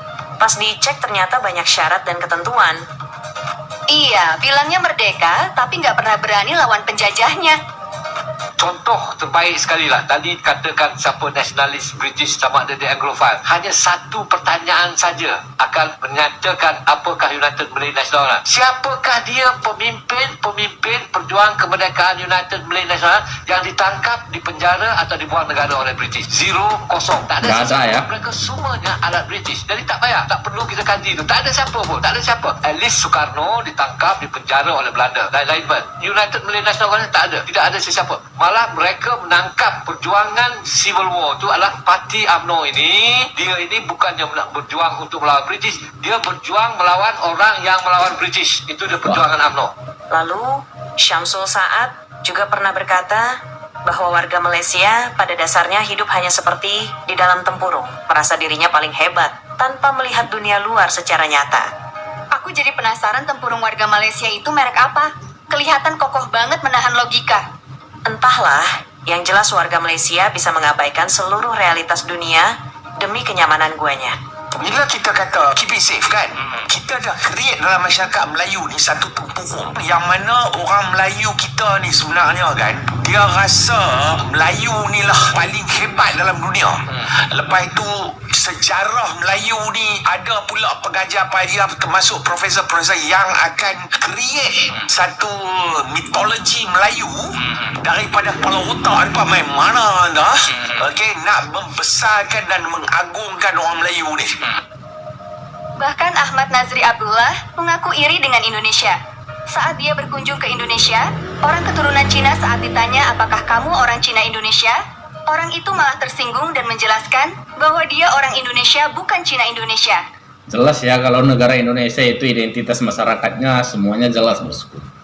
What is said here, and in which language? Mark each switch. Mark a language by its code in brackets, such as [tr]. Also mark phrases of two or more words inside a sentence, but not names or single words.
[id] Pas dicek ternyata banyak syarat dan ketentuan. Iya, bilangnya merdeka, tapi nggak pernah berani lawan penjajahnya. [ms] contoh terbaik sekali lah. Tadi katakan siapa nasionalis British sama ada di Anglophile. Hanya satu pertanyaan saja akan menyatakan apakah United Malay Nasional. Siapakah dia pemimpin perjuang kemerdekaan United Malay Nasional yang ditangkap, dipenjara atau dibuang negara oleh British? 0, kosong. Tak ada Tak ada, ya. Mereka semuanya alat British. Jadi tak payah, tak perlu kita kaji tu. Tak ada siapa pun, tak ada siapa. [en] At least [ms] Soekarno ditangkap, dipenjara oleh Belanda dan lain-lain. United Malay Nasional tak ada, tidak ada sesiapa. Malah mereka menangkap perjuangan [en] Civil War [ms] tu adalah parti UMNO ini. Dia ini bukannya berjuang untuk melawan British, dia berjuang melawan orang yang melawan British. Itu dia perjuangan UMNO. [id] Lalu, Syamsul Saad juga pernah berkata bahwa warga Malaysia pada dasarnya hidup hanya seperti di dalam tempurung, merasa dirinya paling hebat tanpa melihat dunia luar secara nyata. Aku jadi penasaran tempurung warga Malaysia itu merek apa? Kelihatan kokoh banget menahan logika. Entahlah, yang jelas warga Malaysia bisa mengabaikan seluruh realitas dunia demi kenyamanan guanya. [ms] Bila kita kata [en] keep it safe [ms] kan, kita dah create dalam masyarakat Melayu ni satu tempurung yang mana orang Melayu kita ni sebenarnya kan, dia rasa Melayu ni lah paling hebat dalam dunia. Lepas tu sejarah Melayu ni ada pula pengajar-pengajar termasuk profesor-profesor yang akan create satu mitologi Melayu daripada kepala otak daripada main mana dah, okey, nak membesarkan dan mengagungkan orang Melayu ni. [id] Bahkan Ahmad Nazri Abdullah mengaku iri dengan Indonesia. Saat dia berkunjung ke Indonesia, orang keturunan Cina saat ditanya apakah kamu orang Cina Indonesia, orang itu malah tersinggung dan menjelaskan bahwa dia orang Indonesia bukan Cina Indonesia. Jelas ya kalau negara Indonesia itu identitas masyarakatnya semuanya jelas, bosku.